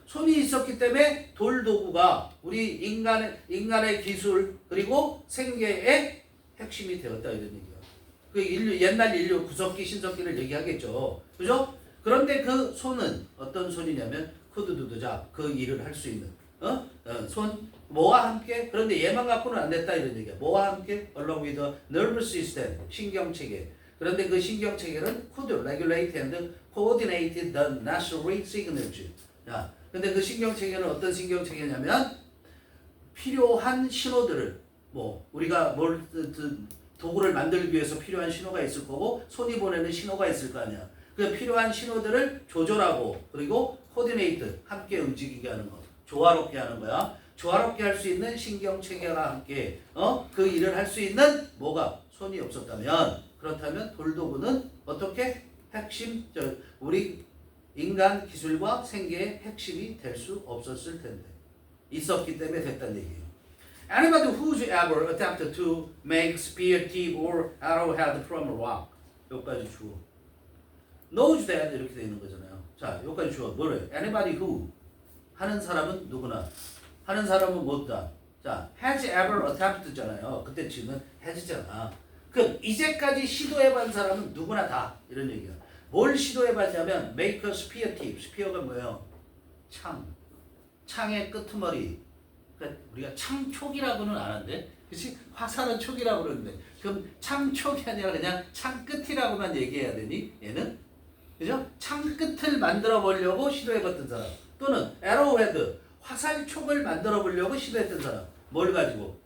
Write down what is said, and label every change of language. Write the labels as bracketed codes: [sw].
[ko] 손이 있었기 때문에 돌 도구가 우리 인간의 기술 그리고 생계의 핵심이 되었다 이런 얘기야. 그 옛날 인류 구석기 신석기를 얘기하겠죠. 그죠? 그런데 그 손은 어떤 손이냐면 쿠드두드자 그 일을 할 수 있는 손 뭐와 함께 그런데 얘만 갖고는 안 됐다 이런 얘기야. 뭐와 함께 [en] along with the nervous system [ko] 신경체계. 그런데 그 신경체계는 [en] could regulate and coordinate the necessary signals. [ko] 야, 근데 그 신경체계는 어떤 신경체계냐면 필요한 신호들을 우리가 도구를 만들기 위해서 필요한 신호가 있을 거고 손이 보내는 신호가 있을 거 아니야. 그 필요한 신호들을 조절하고 그리고 코디네이트 함께 움직이게 하는 거. 조화롭게 하는 거야. 조화롭게 할 수 있는 신경체계와 함께 그 일을 할 수 있는 뭐가 손이 없었다면 그렇다면 돌도구는 어떻게 핵심 우리 인간 기술과 생계의 핵심이 될 수 없었을 텐데 있었기 때문에 됐다는 얘기예요. [en] Anybody who's ever attempted to make spear, tip, or arrowhead from rock [ko] 여기까지 주어 [en] knows that [ko] 이렇게 되는 거잖아요. 자 여기까지 주어 뭐래? [en] Anybody who [ko] 하는 사람은 누구나 하는 사람은 뭐다? 자 [en] has ever attempted [ko] 잖아요. 그때 지금은 has잖아. 그럼 이제까지 시도해본 사람은 누구나 다 이런 얘기야. 뭘 시도해봤냐면 [en] make a spear tip. [ko] spear가 뭐예요? 창의 끄트머리. 그러니까 우리가 창촉이라고는 안 하는데, 그렇지? 화살은 촉이라고 그러는데, 그럼 창촉이 아니라 그냥 창 끝이라고만 얘기해야 되니? 얘는, 그죠? 창 끝을 만들어 보려고 시도해봤던 사람, 또는 arrowhead 화살촉을 만들어 보려고 시도했던 사람, 뭘 가지고?